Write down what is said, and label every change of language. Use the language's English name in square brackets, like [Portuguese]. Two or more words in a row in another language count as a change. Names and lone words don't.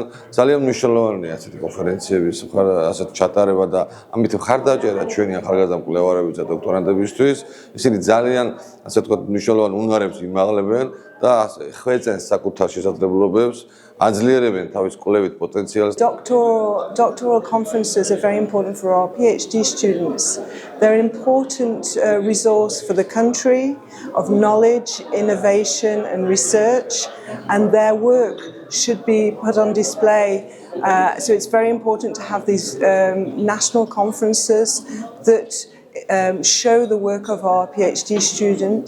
[Georgian] ძალიან მნიშვნელოვანია ასეთი კონფერენციების ასეთ ჩატარება და ამით მხარდაჭერა ჩვენი ახალგაზრდა მკვლევარების და დოქტორანტებისთვის. ისინი ძალიან, ასე ვთქვათ, მნიშვნელოვან უნარებს იმაღლებენ და ხვეწენ საკუთარ შესაძლებლობებს, აძლიერებენ თავის კვლევით პოტენციალს. [English] Doctoral conferences are very important for our PhD students. They're an important resource for the country of knowledge, innovation and research, and their work should be put on display. So it's very important to have these national conferences that show the work of our PhD students.